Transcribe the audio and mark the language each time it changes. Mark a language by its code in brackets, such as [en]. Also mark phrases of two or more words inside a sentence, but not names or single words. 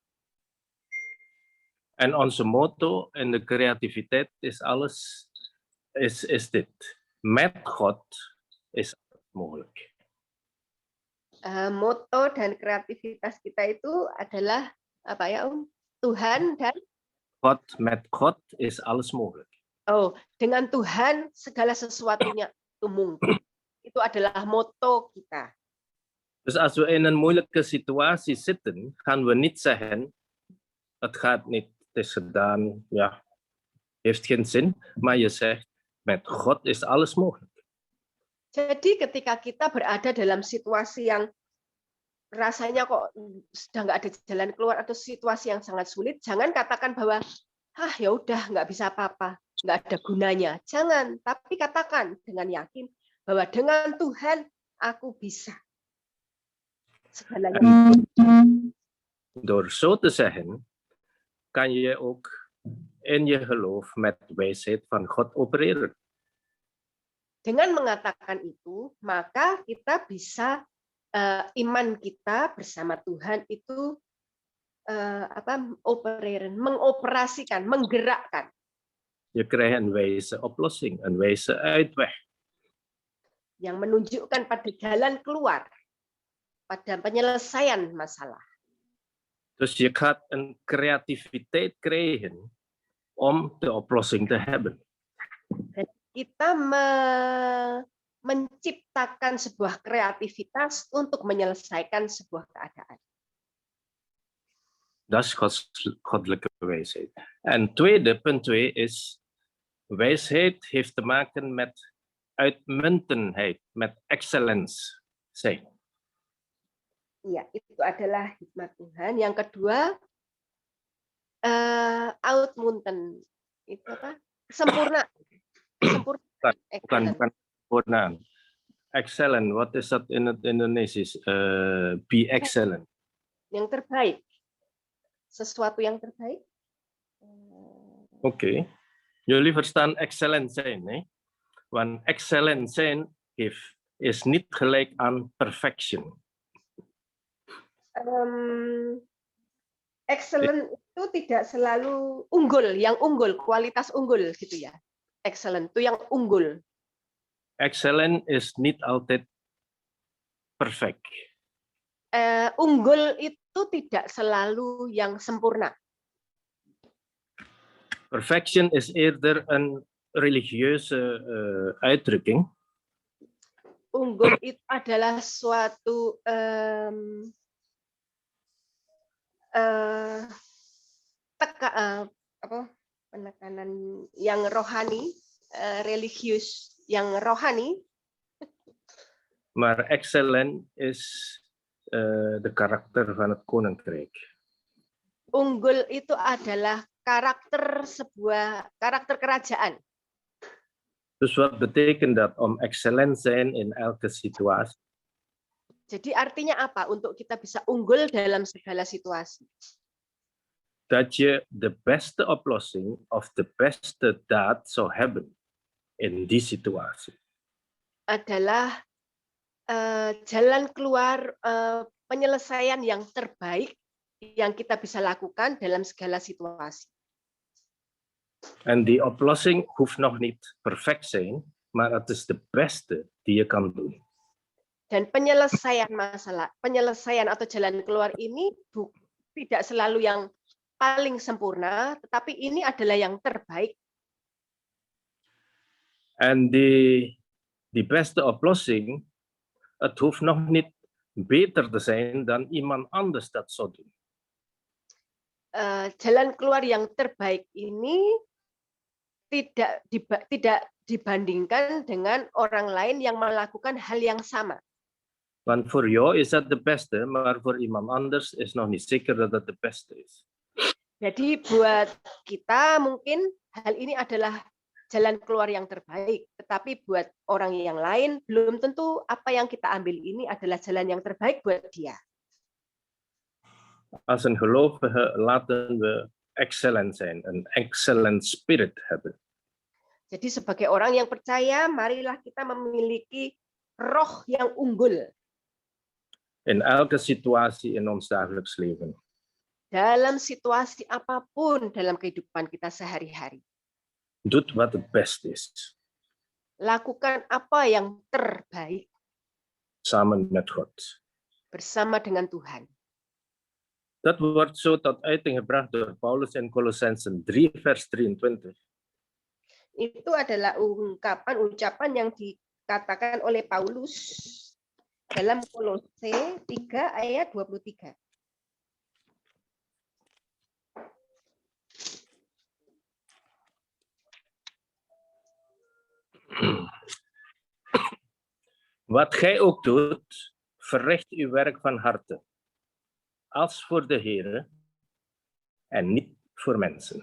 [nl] En onze motto in de creativiteit is alles, is dit. Met God is alles mogelijk. [id] Moto dan kreativitas kita itu adalah apa ya Om? Tuhan dan [nl] God, met God is alles mogelijk. [id] oh, dengan Tuhan segala sesuatunya itu mungkin. Itu adalah moto kita. [nl] Dus als we in een moeilijke situatie zitten, gaan we niet zeggen, het gaat niet, het is gedaan, ja, heeft geen zin, maar je zegt, met God is alles mogelijk. [id] Jadi ketika kita berada dalam situasi yang rasanya kok sudah nggak ada jalan keluar atau situasi yang sangat sulit, jangan katakan bahwa ya udah nggak bisa apa-apa, nggak ada gunanya. Jangan, tapi katakan dengan yakin bahwa dengan Tuhan aku bisa. Segalanya. [nl] Door zo te zeggen, kan je ook in je geloof met wijsheid van God opereren. [id] Dengan mengatakan itu, maka kita bisa iman kita bersama Tuhan itu mengoperasikan, menggerakkan. [nl] Je krijgt een wijze oplossing, een wijze uitweg. [id] Yang menunjukkan pada jalan keluar, pada penyelesaian masalah. [nl] Dus je gaat een creativiteit krijgen om de oplossing te hebben. [id] Kita menciptakan sebuah kreativitas untuk menyelesaikan sebuah keadaan. [nl] Dat is goddelijke wijsheid. En tweede, punt 2 is, wijsheid heeft te maken met uitmuntendheid, met excellence zijn. [id] Iya, itu adalah hikmat Tuhan. Yang kedua, outmunten, itu apa? Sempurna. Bukan sempurna. [en] Excellent. What is that in [nl] het Indonesisch? [en] Be excellent. [id] Yang terbaik. Sesuatu yang terbaik. [nl] Oké. Jullie verstaan excellent zijn, hè? Want excellent zijn is niet gelijk aan perfection. [id] Excellent itu tidak selalu unggul, yang unggul, kualitas unggul gitu ya. Excellent itu yang unggul. [nl] Excellent is niet altijd perfect. [id] Unggul itu tidak selalu yang sempurna. [nl] Perfection is eerder een religieuze uitdrukking. [id] Unggul itu adalah suatu penekanan yang rohani, religius yang rohani. [nl] Maar excellent is de karakter van het koninkrijk. [id] Unggul itu adalah karakter kerajaan. [nl] Dus wat betekent dat om excellent zijn in elke situatie? [id] Jadi artinya apa untuk kita bisa unggul dalam segala situasi? [nl] Dat je de beste oplossing of de beste daad zou hebben in die situatie. [id] Adalah jalan keluar penyelesaian yang terbaik yang kita bisa lakukan dalam segala situasi. [nl] En die oplossing hoeft nog niet perfect zijn, maar het is de beste die je kan doen. [id] Dan penyelesaian atau jalan keluar ini tidak selalu yang paling sempurna, tetapi ini adalah yang terbaik. [nl] En die beste oplossing, het hoeft nog niet beter te zijn dan iemand anders dat zou doen. [id] Jalan keluar yang terbaik ini tidak dibandingkan dengan orang lain yang melakukan hal yang sama. [nl] Want voor jou is dat de beste, maar voor iemand anders is nog niet zeker dat het de beste is. [id] Jadi buat kita mungkin hal ini adalah jalan keluar yang terbaik, tetapi buat orang yang lain belum tentu apa yang kita ambil ini adalah jalan yang terbaik buat dia. [nl] Als een gelovige laten we excellent zijn, een [en] excellent spirit [nl] hebben. [id] Jadi sebagai orang yang percaya, marilah kita memiliki roh yang unggul. [nl] In elke situatie in ons dagelijks leven. [id] Dalam situasi apapun dalam kehidupan kita sehari-hari. [nl] Doet wat het best is. [id] Lakukan apa yang terbaik. [nl] Samen met God. [id] Bersama dengan Tuhan. [nl] Dat wordt zo tot uiting gebracht door Paulus in Kolossenzen 3 vers 23. [id] Itu adalah ucapan yang dikatakan oleh Paulus dalam Kolose 3 ayat 23. [nl] Wat gij ook doet, verricht uw werk van harte. Als voor de Heere en niet voor mensen.